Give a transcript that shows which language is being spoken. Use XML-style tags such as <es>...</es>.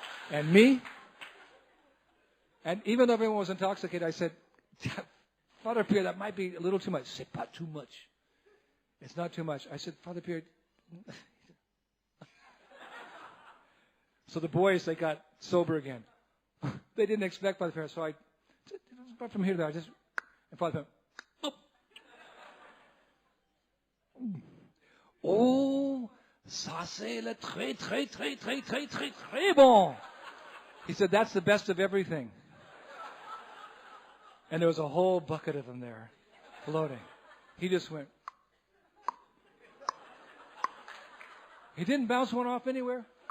<en>And me? And even though everyone was intoxicated, I said, "Father Pierre, that might be a little too much."</en> <fr>C'est pas</fr> <en>too much. It's not too much. I said, "Father Pierre." So the boys, they got sober again. They didn't expect Father Pierre, so I, from here to there, and Father Pierre,</en> <fr>"Oh, ça c'est le très, très, très, très, très, très, très bon."</fr> <en>He said, "That's the best of everything." And there was a whole bucket of them there, floating. He just went. He didn't bounce one off anywhere.</en>